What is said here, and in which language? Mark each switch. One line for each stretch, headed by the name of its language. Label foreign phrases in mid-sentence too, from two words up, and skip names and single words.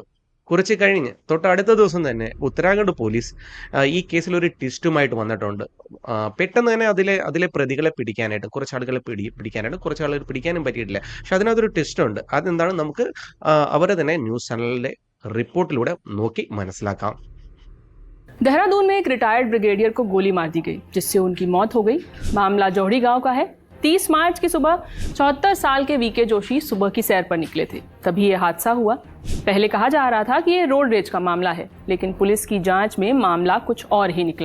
Malayalam: കുറച്ച് കഴിഞ്ഞ് തൊട്ടടുത്ത ദിവസം തന്നെ ഉത്തരാഖണ്ഡ് പോലീസ് ഈ കേസിൽ ഒരു ട്വിസ്റ്റുമായിട്ട് വന്നിട്ടുണ്ട്. പെട്ടെന്ന് തന്നെ അതിലെ പ്രതികളെ പിടിക്കാനായിട്ട് കുറച്ച് ആളുകളെ പിടിക്കാനായിട്ട് കുറച്ച് ആളുകൾ പിടിക്കാനും പറ്റിയിട്ടില്ല. പക്ഷെ അതിനകത്തൊരു ട്വിസ്റ്റ് ഉണ്ട്. അതെന്താണ് നമുക്ക് അവരെ തന്നെ ന്യൂസ് ചാനലിലെ റിപ്പോർട്ടിലൂടെ നോക്കി മനസ്സിലാക്കാം.
Hindi: देहरादून में एक रिटायर्ड ब्रिगेडियर को गोली मार दी गई, जिससे उनकी मौत हो गई। मामला जोहड़ी गांव का है। 30 मार्च की सुबह 74 साल के वी के जोशी सुबह की सैर पर निकले थे, तभी ये हादसा हुआ। पहले कहा जा रहा था कि ये रोड रेज का मामला है, लेकिन पुलिस की जांच में मामला कुछ और ही निकला।